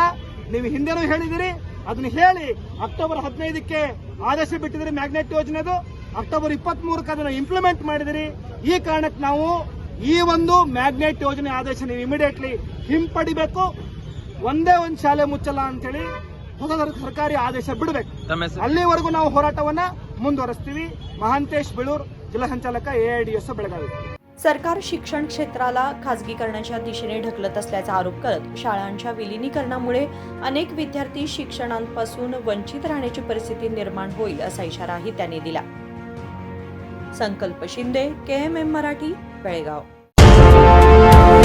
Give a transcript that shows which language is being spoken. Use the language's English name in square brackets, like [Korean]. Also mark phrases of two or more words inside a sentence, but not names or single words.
[Kannada] ನೀವು ಹಿಂದೆನೂ ಹೇಳಿದಿರಿ, ಅದನ್ನ ಹೇಳಿ ಅಕ್ಟೋಬರ್ 15ಕ್ಕೆ ಆದೇಶ ಬಿಟ್ಟಿದ್ರಿ ಮ್ಯಾಗ್ನೆಟ್ ಯೋಜನೆದು, ಅಕ್ಟೋಬರ್ 23ಕ್ಕೆ ಅದನ್ನು ಇಂಪ್ಲಿಮೆಂಟ್ ಮಾಡಿದಿರಿ। ಈ ಕಾರಣಕ್ಕೆ ನಾವು ಈ ಒಂದು ಮ್ಯಾಗ್ನೆಟ್ ಯೋಜನೆ ಆದೇಶ ನೀವು ಇಮಿಡಿಯೇಟ್ಲಿ ಹಿಂಪಡಿಬೇಕು, ಒಂದೇ ಒಂದು ಶಾಲೆ ಮುಚ್ಚಲ್ಲ ಅಂತೇಳಿ ಹೊಸ ಸರ್ಕಾರಿ ಆದೇಶ ಬಿಡಬೇಕು। ಅಲ್ಲಿವರೆಗೂ ನಾವು ಹೋರಾಟವನ್ನ ಮುಂದುವರಿಸ್ತೀವಿ। ಮಹಾಂತೇಶ್ ಬೆಳೂರ್, [Marathi] जिल्हा संचालक AIDSO बेळगावी। सरकार शिक्षण क्षेत्राला खासगीकरणाच्या दिशेने ढकलत असल्याचा आरोप करत शाळांच्या विलिनीकरणामुळे अनेक विद्यार्थी शिक्षणापासून वंचित राहण्याची परिस्थिती निर्माण होईल असा इशाराही त्यांनी दिला। संकल्प शिंदे, KMM मराठी, बेळगाव।